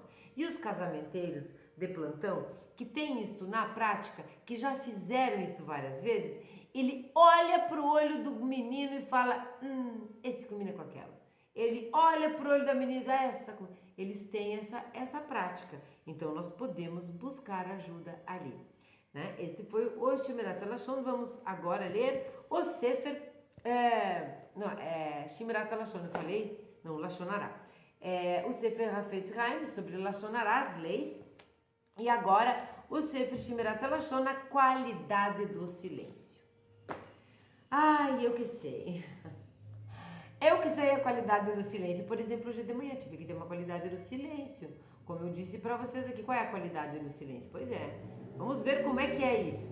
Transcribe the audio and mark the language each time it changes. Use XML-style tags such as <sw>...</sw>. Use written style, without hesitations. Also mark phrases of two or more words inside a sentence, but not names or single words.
<pt>E os casamenteiros de plantão, que têm isso na prática, que já fizeram isso várias vezes, ele olha para o olho do menino e fala, esse combina com aquela, ele olha pro olho da menina e diz, eles têm essa prática. Então nós podemos buscar ajuda ali. Né? Este foi o Shemirat HaLashon. Vamos agora ler o Sefer, Shemirat HaLashon, eu falei? Não,</pt> <he>לשון הרע.</he> <pt>O Sefer Hafetz Haim, sobre</pt> <he>לשון הרע,</he> <pt>as leis. E agora o Sefer Shemirat HaLashon, a qualidade do silêncio. Ai, eu que sei. Eu que sei a qualidade do silêncio. Por exemplo, hoje de manhã tive que ter uma qualidade do silêncio. Como eu disse para vocês aqui, qual é a qualidade do silêncio? Pois é, vamos ver como é que é isso.</pt>